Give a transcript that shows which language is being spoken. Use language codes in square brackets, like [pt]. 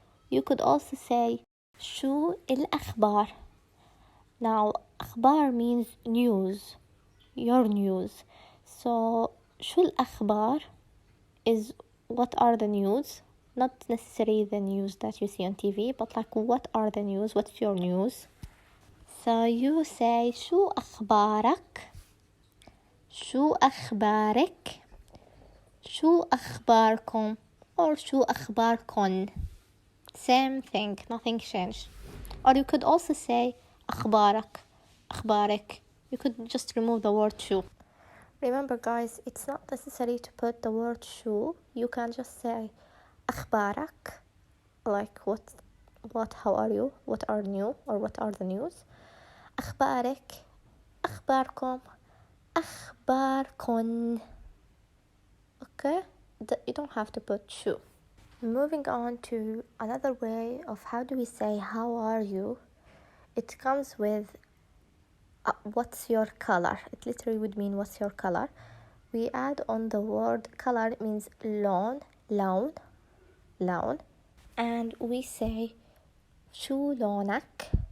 [en] You could also say [ar] شو الأخبار. [en] Now أخبار means news, your news. So [ar] شو الأخبار [en] is what are the news, not necessarily the news that you see on TV, but like what are the news, what's your news. So you say [ar] شو أخبارك, شو أخبارك, شو أخباركم, or شو أخباركن. [en] Same thing, nothing changed. Or you could also say أخبارك, أخبارك. You could just remove the word شو. Remember guys, it's not necessary to put the word شو. You can just say أخبارك, like what, how are you, what are new, or what are the news. [ar] أخبارك, أخباركم, أخباركن. Okay, [en] you don't have to put شو. Moving on to another way of how do we say how are you. It comes with what's your color. It literally would mean what's your color. We add on the word color. It means لون, and we say [ar] شو لونك.